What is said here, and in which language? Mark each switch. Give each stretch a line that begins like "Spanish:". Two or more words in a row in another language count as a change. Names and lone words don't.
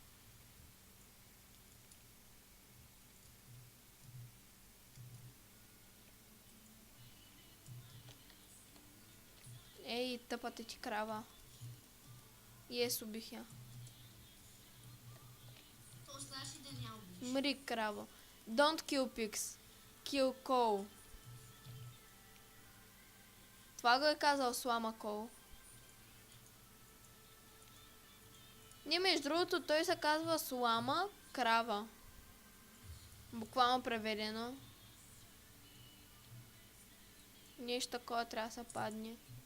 Bulgarian: Ей, тъпата ти крава. И убих я. То оставаш и да ня убиш. Мри, крава.
English: Don't kill pigs. Kill cow.
Bulgarian: Това го е казал Слама Кол. Не, между другото, той се казва Слама крава. Буквално преведено. Нещо такова трябва да се падне.